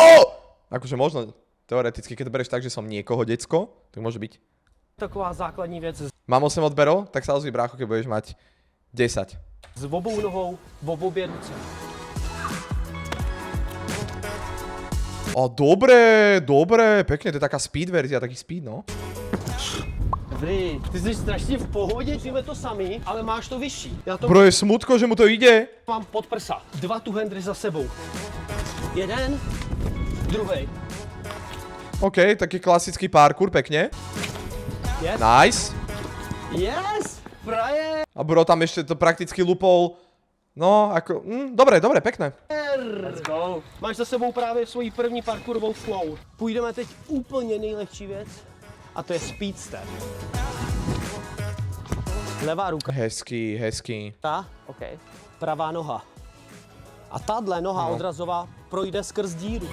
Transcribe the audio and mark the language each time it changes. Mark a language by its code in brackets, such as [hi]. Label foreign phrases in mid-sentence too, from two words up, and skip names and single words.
[sk] Akože možno, teoreticky, keď to bereš tak, že som niekoho decko, tak môže byť. [cs] Taková základní věc. [sk] Mám 8 odberov, tak sa ozví brácho, keď budeš mať 10. [cs] S obou nohou, v obě ruce. [sk] O, dobre, pekne, to je taká speed verzia, taký speed, no. [cs] Dobrý. Ty jsi strašně v pohodě, jsme to sami, ale máš to vyšší. Já to [sk] Bro, je smutko, že mu to ide. [cs] mám pod prsa. 2 two-handry za sebou. Jeden, druhý. [sk] OK, taký klasický parkour, pekne. [en] Yes. Nice. Yes! [sk] Frajer! A bro tam ešte to prakticky lupol. No, ako, dobre, pekné. [en] Let's go. [cs] Máš za sebou právě svoji první parkourovou flow. Půjdeme teď úplně nejlehčí věc a to je speed step. Levá ruka, Hezký. OK. pravá noha. A tahle noha odrazová projde skrz díru.